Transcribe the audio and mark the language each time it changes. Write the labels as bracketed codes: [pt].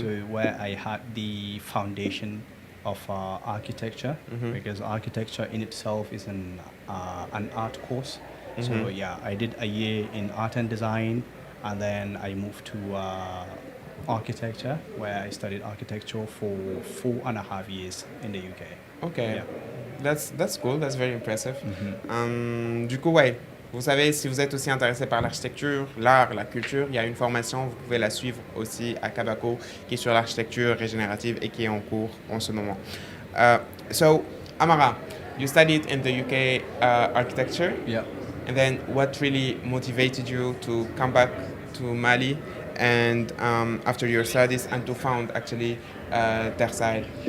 [en] So where I had the foundation of architecture, because architecture in itself is an art course. So yeah, I did a year in art and design, and then I moved to architecture, where I studied architecture for 4.5 years in the UK. Okay, Yeah. that's cool, that's very impressive. [fr] Du coup, ouais, vous savez, si vous êtes aussi intéressé par l'architecture, l'art, la culture, il y a une formation, vous pouvez la suivre aussi à Kabakoo, qui est sur l'architecture régénérative et qui est en cours en ce moment. [en] So, Amara, you studied in the UK architecture. Yeah. And then what really motivated you to come back to Mali and after your studies and to found actually Terre Sahel?